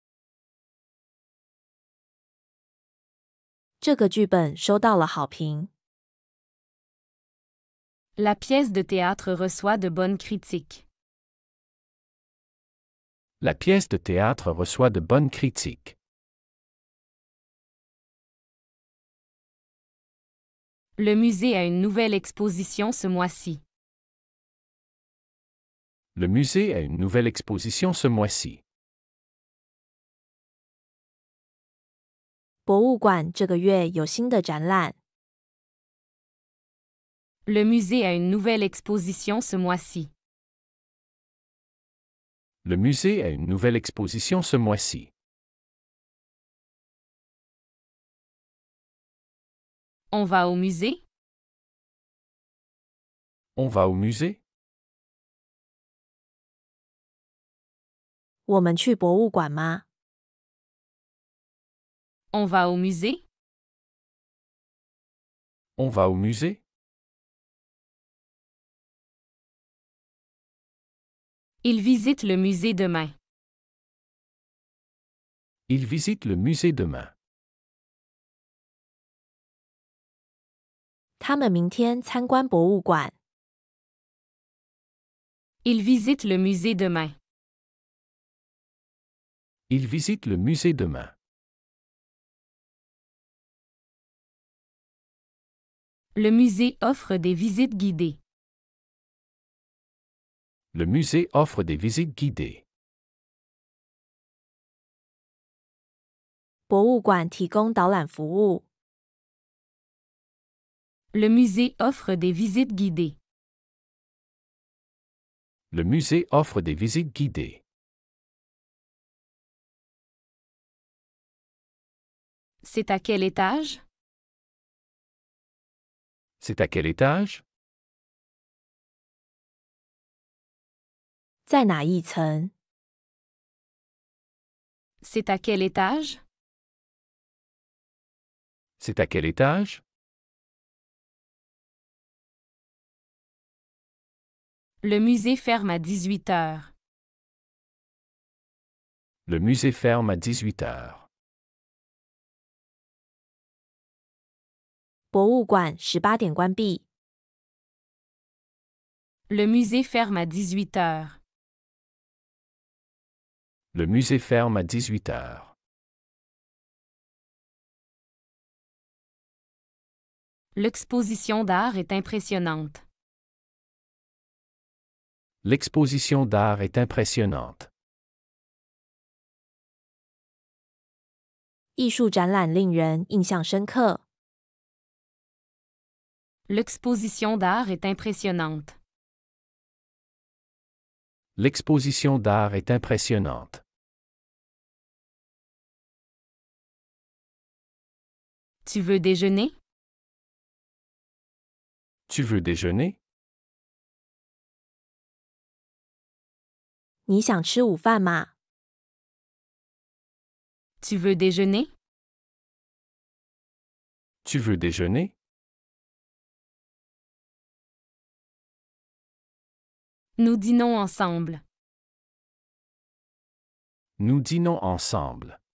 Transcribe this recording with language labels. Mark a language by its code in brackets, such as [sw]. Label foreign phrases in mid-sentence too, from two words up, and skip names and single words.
[zh] 这个剧本收到了好评。 [fr] La pièce de théâtre reçoit de bonnes critiques. La pièce de théâtre reçoit de bonnes critiques. Le musée a une nouvelle exposition ce mois-ci. Le musée a une nouvelle exposition ce mois-ci. [zh] 博物馆这个月有新的展览。 [fr] Le musée a une nouvelle exposition ce mois-ci. Le musée a une nouvelle exposition ce mois-ci. On va au musée? On va au musée? [zh] 我们去博物馆吗？ [fr] On va au musée? On va au musée? Il visite le musée demain. Il visite le musée demain. [zh] 他们明天参观博物馆。 [fr] Il visite le musée demain. Il visite le musée demain. Le musée offre des visites guidées. Le musée offre des visites guidées. [zh] 博物馆提供导览服务。 [fr] Le musée offre des visites guidées. Le musée offre des visites guidées. C'est à quel étage? C'est à quel étage? [zh] 在哪一层？ [fr] C'est à quel étage? C'est à quel étage? Le musée ferme à 18 heures. Le musée ferme à 18 heures. [zh] 博物馆18点关闭。 [fr] Le musée ferme à 18 heures. Le musée ferme à 18 heures. L'exposition d'art est impressionnante. L'exposition d'art est impressionnante. [zh] 艺术展览令人印象深刻。 [fr] L'exposition d'art est impressionnante. L'exposition d'art est impressionnante. Tu veux déjeuner? Tu veux déjeuner? [zh] 你想吃午饭吗？ [fr] Tu veux déjeuner? Tu veux déjeuner? Nous dînons ensemble. Nous dînons ensemble.